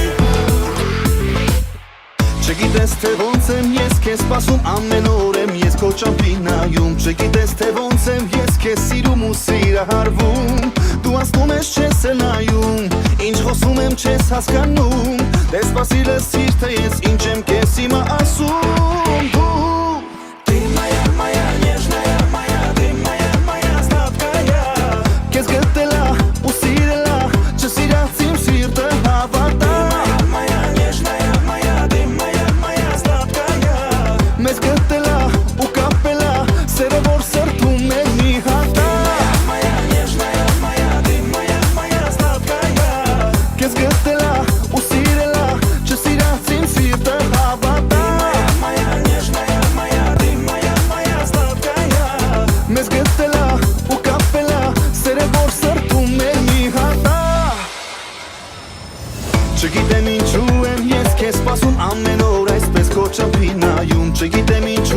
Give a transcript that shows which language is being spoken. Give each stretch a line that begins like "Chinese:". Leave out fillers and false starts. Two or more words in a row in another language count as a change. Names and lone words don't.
Armenian: Չգիտես թե ոնց եմ ես քեզ սպասում ամեն օր եմ ես քո ճամփինայում Չգիտես թե ոնց եմ ես քեզ սիրում ու սիրահարվում Դու անցնում ես չես էլ նայում Ինչ խոսում եմ չես հասկանում Դե սպասիլը սիրտ է ես ինչ եմ քեզ հիմա ասում Դու
Russian: Ты моя, моя нежная, моя, ты моя, моя сладкая.
Armenian: Քեզ գտելա ու սիրելա Չսիրած իմ սիրտը հավատա
Russian: Моя нежная, моя, ты моя, моя сладкая.
Armenian: Մեզ գտելա ու կապելա Սերը որ սրտում է մի հատա
Russian: Моя нежная, моя, ты моя, моя сладкая.
Armenian: Քեզ գտելա ու սիրելա Չսիրած իմ սիրտը հավատա
Russian: Моя нежная, моя, ты моя, моя сладкая.
Armenian: Մեզ գտելա ու կապելա Սերը որ սրտում է մի հատա Չգիտեմ ինչու եմ ես քեզ սպասում ամեն օր այսպես քո ճամփինայում Չգիտեմ